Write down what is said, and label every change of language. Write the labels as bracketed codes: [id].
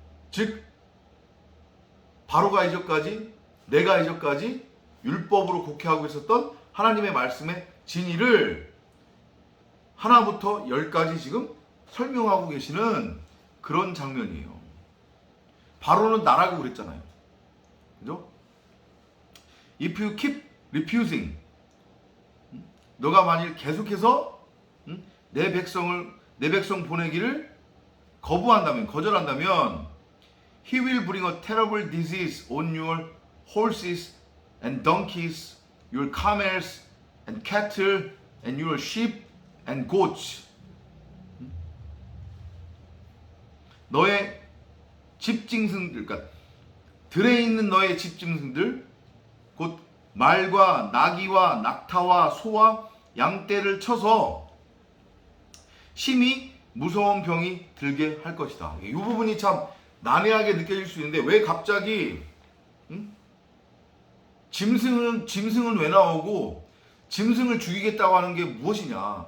[ko] 즉 바로가 이전까지, 내가 이전까지 율법으로 곡해하고 있었던 하나님의 말씀의 진리를 하나부터 10까지 지금 설명하고 계시는 그런 장면이에요. 바로는 나라고 그랬잖아요. 그죠? [en] If you keep refusing, [ko] 너가 만일 계속해서 내 백성 보내기를 거부한다면, 거절한다면, [en] He will bring a terrible disease on your horses and donkeys, your camels and cattle, and your sheep and goats. [ko] 너의 집짐승들, 그러니까 들에 있는 너의 집짐승들, 곧 말과 나귀와 낙타와 소와 양떼를 쳐서 심히 무서운 병이 들게 할 것이다. 이 부분이 참 난해하게 느껴질 수 있는데 왜 갑자기 짐승은 왜 나오고 짐승을 죽이겠다고 하는 게 무엇이냐?